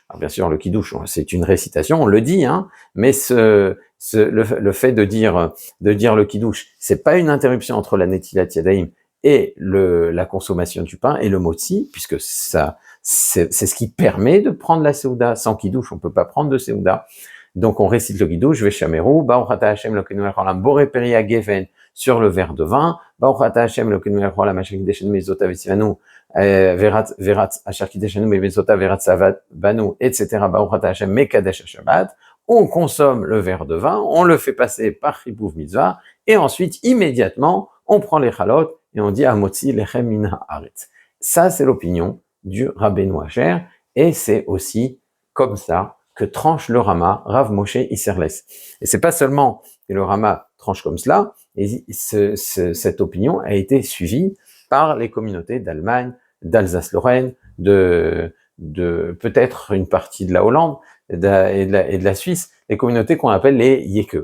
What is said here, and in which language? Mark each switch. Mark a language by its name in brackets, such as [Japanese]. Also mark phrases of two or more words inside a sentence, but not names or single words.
[French] Alors bien sûr, le kiddush, c'est une récitation, on le dit, mais le fait de dire le kiddush, c'est pas une interruption entre la [Hebrew] נטילת ידיים [French] et la consommation du pain et le motzi, puisque ça, c'est ce qui permet de prendre la Seouda. Sans kiddush, on peut pas prendre de Seouda. Donc on récite le kiddush, [Hebrew] ושמרו ברוך אתה השם אלוקינו מלך העולם בורא פרי הגפן, [French] sur le verre de vin, [Hebrew] ברוך אתה השם אלוקינו מלך העולם אשר קידשנו במצוותיו וציונו ורצה אשר קידשנו במצוותיו ורצה שבת בנו, etc. ברוך אתה השם מקדש שבת. [French] On consomme le verre de vin, on le fait passer par [Hebrew] חיבוב מצוה, [French] et ensuite, immédiatement, on prend les chalotes et on dit [Hebrew] המוציא לחם מן הארץ. [French] Ça, c'est l'opinion du Rabbeinu Asher, et c'est aussi comme ça que tranche le Rama, Rav Moshe Isserles. Et c'est pas seulement que le Rama tranche comme cela, et cette opinion a été suivie par les communautés d'Allemagne, d'Alsace-Lorraine, de peut-être une partie de la Hollande et de la Suisse, les communautés qu'on appelle les Yeke.